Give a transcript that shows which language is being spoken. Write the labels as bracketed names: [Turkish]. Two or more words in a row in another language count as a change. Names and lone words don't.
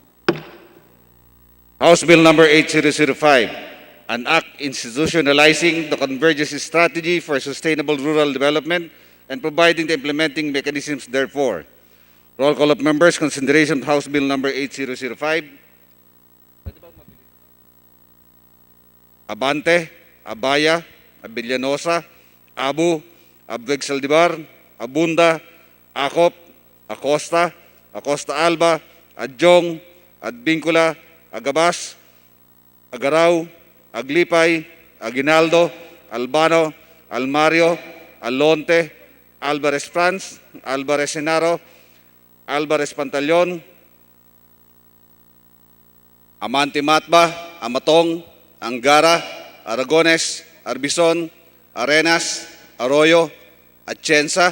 [English] House Bill number 8005, an act institutionalizing the convergence strategy for sustainable rural development and providing the implementing mechanisms therefore. Roll call of members, consideration of House Bill number 8005. Abante, Abaya, Abellanosa, Abu, Abweg Saldivar, Abunda, Acop, Acosta, Acosta Alba, Adjong, Adbincula, Agabas, Agaraw, Aglipay, Aguinaldo, Albano, Almario, Alonte, Alvarez Franz, Alvarez Senaro, Alvarez Pantaleon, Amante Matba, Amatong, Angara, Aragones, Arbison, Arenas, Arroyo, Atienza,